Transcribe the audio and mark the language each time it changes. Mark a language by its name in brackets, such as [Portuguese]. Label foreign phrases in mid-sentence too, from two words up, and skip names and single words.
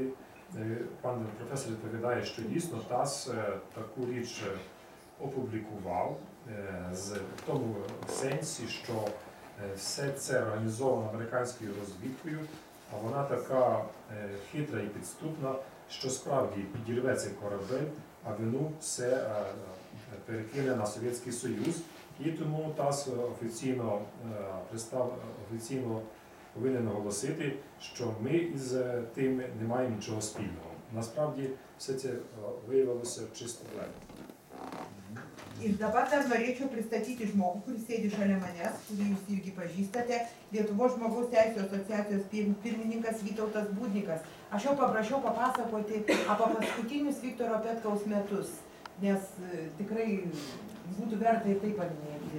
[Ukrainian] Пан професор відповідає, що дійсно ТАСС таку річ опублікував в тому сенсі, що все це організовано американською розвідкою, а вона така хитра і підступна, що справді підірве цей корабель, а вину все перекине на Совєтський Союз. І тому ТАСС офіційно повинен оголосити, що ми із тим не маємо нічого спільного. Насправді все це виявилося чисто легко. [Lithuanian] Ir dabar dar norėčiau pristatyti žmogų, kuris sėdi šalia manęs, kurį jūs irgi pažįstate, Lietuvos žmogaus teisų asociacijos pirmininkas Vytautas Būdnikas. Aš jau paprašiau papasakoti apie paskutinius Viktoro Petkaus metus, nes tikrai būtų verta ir tai paminėti.